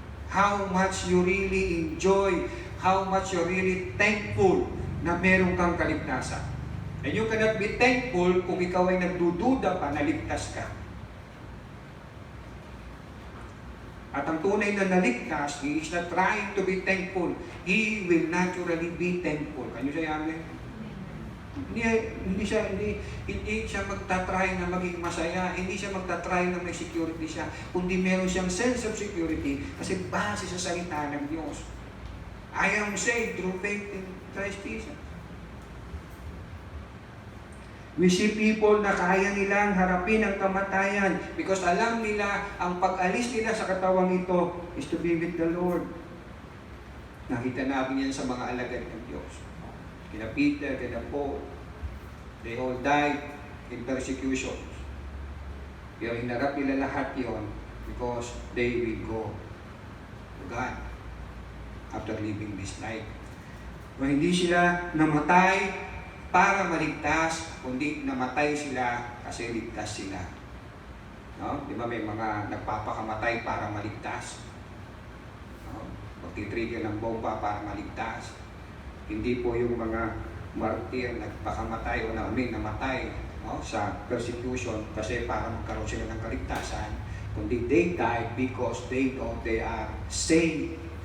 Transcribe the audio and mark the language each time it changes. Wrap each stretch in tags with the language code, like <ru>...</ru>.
<en>How much you really enjoy, how much you're really thankful</en> <tl>na meron kang kaligtasan.</tl> <en>And you cannot be thankful</en> <tl>kung ikaw ay nagdududa pa na ligtas ka. At ang tunay na naligtas,</tl> <en>he is not trying to be thankful. He will naturally be thankful. Can you say amen?</en> <tl>Hindi siya magtatry na maging masaya, hindi siya magtatry na may security siya, kundi meron siyang</tl> <en>sense of security</en> <tl>kasi base sa salita ng Diyos.</tl> <en>I am saved through faith in Christ Jesus. We see people</en> <tl>na kaya nilang harapin ang kamatayan because alam nila ang pag-alis nila sa katawang ito</tl> <en>is to be with the Lord.</en> <tl>Nakita namin yan sa mga alagad ng Diyos.</tl> <en>Kina Peter, kina Paul, they all died in persecutions.</en> <tl>Pero hinarap nila lahat yon</tl> <en>because they will go to God after living this life.</en> <tl>Kung hindi sila namatay para maligtas, kundi namatay sila kasi ligtas sila. No? Di ba may mga nagpapakamatay para maligtas? No? Magtitrigger ng bomba para maligtas. Hindi po yung mga martir nagpakamatay o namatay, no? Sa persecution kasi para magkaroon sila ng kaligtasan, kundi</tl> <en>they died because they know they are saved.</en>